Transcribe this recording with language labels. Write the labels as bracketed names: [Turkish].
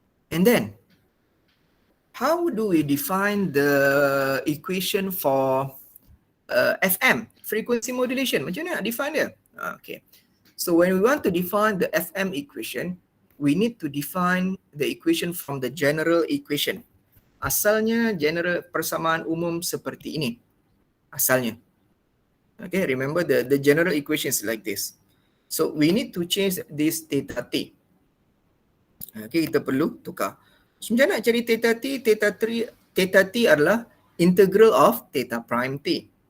[English] And then, how do we define the equation for FM, frequency modulation? [Malay] Macam mana nak define dia? [English] Okay. So when we want to define the FM equation, we need to define the equation from the general equation. [Malay] Asalnya general persamaan umum seperti ini. Asalnya. [English] Okay, remember the general equation is like this. So we need to change this theta t. [Malay] Okay, kita perlu tukar. So, macam mana nak cari theta t? Theta t adalah integral of theta prime t.